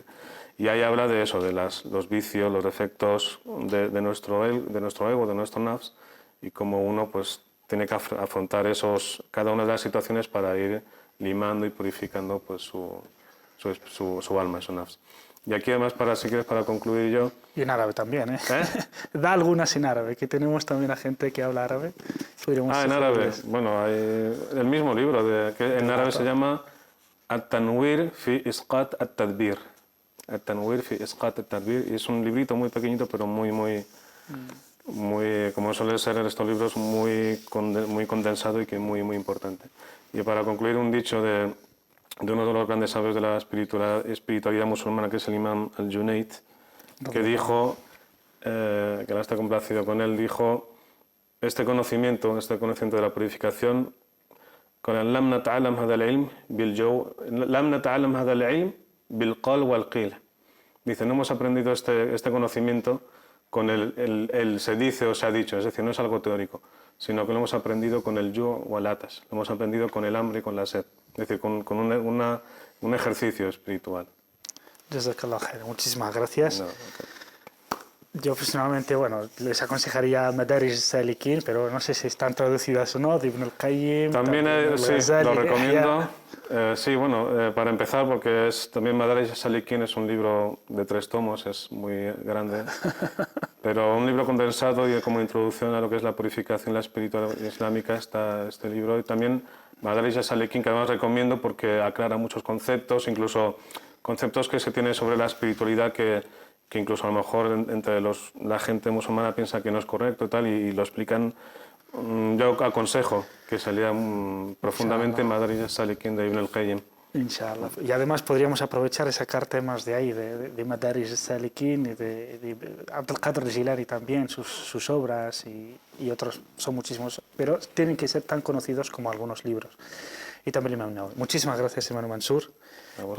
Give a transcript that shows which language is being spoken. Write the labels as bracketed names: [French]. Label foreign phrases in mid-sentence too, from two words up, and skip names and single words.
[Spanish] Y ahí habla de eso, de los vicios, los defectos de nuestro ego, de nuestro nafs, y cómo uno pues tiene que afrontar cada una de las situaciones para ir limando y purificando pues su alma, su nafs. Y aquí además, si quieres, para concluir yo... Y en árabe también, ¿eh? Da algunas en árabe, que tenemos también a gente que habla árabe. En árabe. Bueno, hay el mismo libro, que en árabe se llama At-Tanwir fi Isqat at-Tadbir. At-Tanwir fi Isqat at-Tadbir. Y es un librito muy pequeñito, pero muy, como suele ser en estos libros, muy condensado y que muy importante. Y para concluir, un dicho de uno de los grandes sabios de la espiritualidad musulmana, que es el Imam al-Junayd, que dijo, que ahora está complacido con él, dijo, este conocimiento de la purificación, con el [Arabic] لم نتعلم هذا العلم بالقال والقيل. [Spanish] Dice, no hemos aprendido este conocimiento con el se dice o se ha dicho, es decir, no es algo teórico, sino que lo hemos aprendido con el [Arabic] الجوع والعطش, [Spanish] lo hemos aprendido con el hambre y con la sed, es decir, con un ejercicio espiritual. [Arabic] جزاك الله خير. [Spanish] Muchísimas gracias. No, okay. Yo personalmente, bueno, les aconsejaría Madarij al-Salikin, pero no sé si están traducidas o no, de Ibn al-Qayyim. También sí, lo recomiendo. Sí, bueno, para empezar, porque también Madarij al-Salikin es un libro de 3 tomos, es muy grande, pero un libro condensado y como introducción a lo que es la purificación y la espiritualidad islámica está este libro. Y también Madarij al-Salikin, que además recomiendo porque aclara muchos conceptos, incluso conceptos que se tienen sobre la espiritualidad que incluso a lo mejor entre la gente musulmana piensa que no es correcto y tal, y lo explican. Yo aconsejo que se lea profundamente Madarij al-Salikin de Ibn al-Qayyim. Inshallah. Y además podríamos aprovechar y sacar temas de ahí, de Madarij al-Salikin y de Abdul Qadir al-Jilani también, sus obras y otros, son muchísimos, pero tienen que ser tan conocidos como algunos libros. y también el Imam Nawawi. Muchísimas gracias, hermano Mansur, A vos.